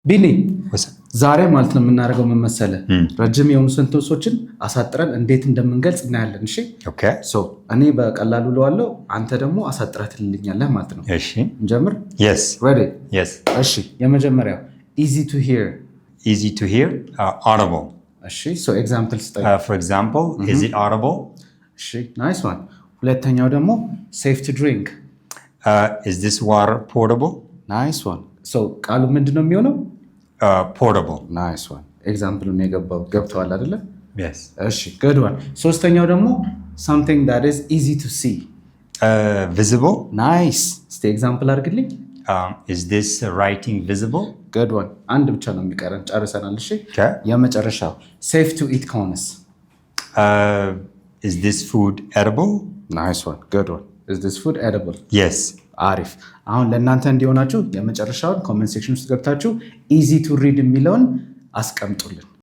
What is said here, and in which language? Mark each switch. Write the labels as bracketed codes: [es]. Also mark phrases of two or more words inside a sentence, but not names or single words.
[am] ቢኒ ዛሬ ማለት ነው የምናደርገው ምን መሰለህ? ረጅም የሆኑ ሴንተንሶችን አሳጥረን እንዴት እንደምንገልጽ እናያለን። እሺ ኦኬ። እኔ በቀላሉ እለዋለሁ፣ አንተ ደግሞ አሳጥረህ ትልልኛለህ ማለት ነው። እሺ እንጀምር። [en] yes ready yes [am] እሺ የመጀመሪያው [en] easy to hear audible [am] እሺ ኤግዛምፕል ስጠኝ። [en] for example is it audible እሺ nice one። [am] ሁለተኛው ደግሞ [en] safe to drink is this water portable nice one። [am] ቃሉ ምንድነው የሚሆነው? [en] portable nice one። [am] ኤግዛምፕሉን ገብተዋል አይደለ? [en] yes እሺ good one። [am] ሶስተኛው ደግሞ [en] something that is easy to see visible [am] ናይስ። እስቲ ኤግዛምፕል አድርግልኝ። [en] is this writing visible good one። [am] አንድ ብቻ ነው የሚቀረን፣ ጨርሰናል። እሺ [en] okay የመጨረሻው safe to eat ከሆነስ is this food edible nice one good one። is this food edible yes [am] አሪፍ። አሁን ለእናንተ እንዲሆናችሁ የመጨረሻውን [en] comment section [am] ውስጥ ገብታችሁ [en] easy to read [am] የሚለውን አስቀምጡልን።